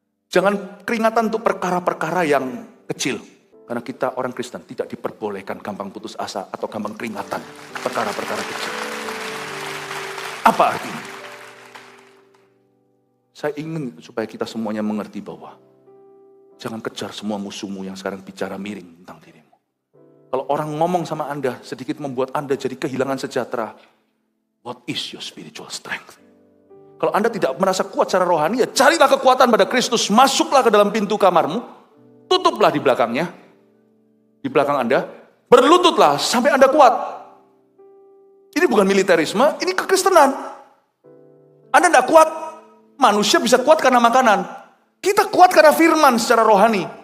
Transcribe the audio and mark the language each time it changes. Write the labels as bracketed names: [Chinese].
[Indonesian] Jangan keringatan untuk perkara-perkara yang kecil. Karena kita orang Kristen tidak diperbolehkan gampang putus asa atau gampang keringatan perkara-perkara kecil. Apa artinya? Saya ingin supaya kita semuanya mengerti bahwa jangan kejar semua musuhmu yang sekarang bicara miring tentang dirimu. Kalau orang ngomong sama Anda sedikit membuat Anda jadi kehilangan sejahtera. [English] What is your spiritual strength? [Indonesian] Kalau Anda tidak merasa kuat secara rohani, ya carilah kekuatan pada Kristus. Masuklah ke dalam pintu kamarmu. Tutuplah di belakangnya. Di belakang Anda. Berlututlah sampai Anda kuat. Ini bukan militerisme, ini kekristenan. Anda tidak kuat, manusia bisa kuat karena makanan. Kita kuat karena firman secara rohani.